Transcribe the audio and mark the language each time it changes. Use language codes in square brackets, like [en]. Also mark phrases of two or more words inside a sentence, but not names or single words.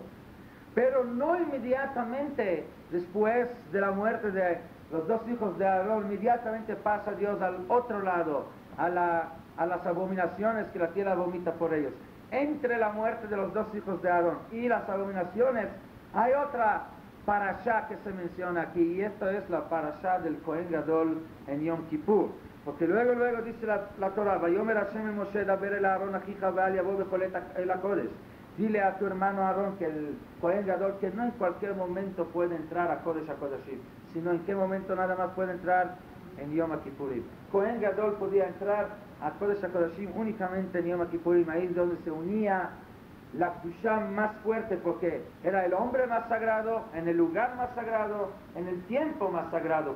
[es] Pero no inmediatamente después de la muerte de los 2 hijos de Aarón, inmediatamente pasa Dios al otro lado, a las abominaciones que la tierra vomita por ellos. Entre la muerte de los 2 hijos de Aarón y las abominaciones, hay otra parashá que se menciona aquí, y esto es la parashá del [he] כהן גדול [es] en Yom Kippur. [he] Porque luego dice la Torah, ויאמר השם אל משה דבר אל אהרן אחיך ואל יבוא בכל אל הקודש. [es] Dile a tu hermano Aarón, que el Kohen Gadol, que no en cualquier momento puede entrar a [he] קודש הקודשים, [es] sino en qué momento nada más puede entrar en Yom Kippurim. [he] כהן גדול [es] podía entrar a [he] קודש הקודשים [es] únicamente en Yom Kippurim, ahí es donde se unía la Kedusha más fuerte, porque era el hombre más sagrado, en el lugar más sagrado, en el tiempo más sagrado.